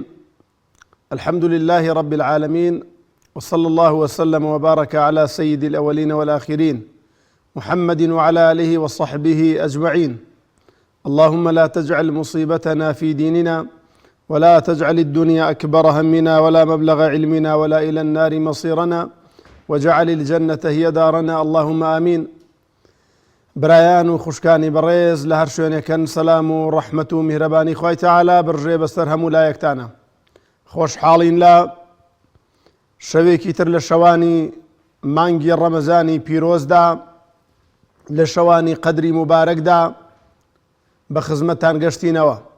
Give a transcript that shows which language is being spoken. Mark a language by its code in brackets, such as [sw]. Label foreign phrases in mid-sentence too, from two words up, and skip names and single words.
[ar] الحمد لله رب العالمين، وصلى الله وسلم وبارك على سيد الأولين والآخرين محمد وعلى آله وصحبه أجمعين. اللهم لا تجعل مصيبتنا في ديننا، ولا تجعل الدنيا أكبر همنا، ولا مبلغ علمنا، ولا إلى النار مصيرنا، وجعل الجنة هي دارنا، اللهم آمين. [ckb] برایان و خوشکانی بەڕێز لە هەر شوێنێکن سەلام و ڕەحمەت و میهرەبانی خوای تەعالا بڕژێ بەسەر هەموو لایەکتانە. خۆشحاڵین لە شەوێکی تر لە شەوانی مانگی ڕەمەزانی پیرۆزدا، لە شەوانی قەدری مبارەکدا بە خزمەتتان گەشتینەوە.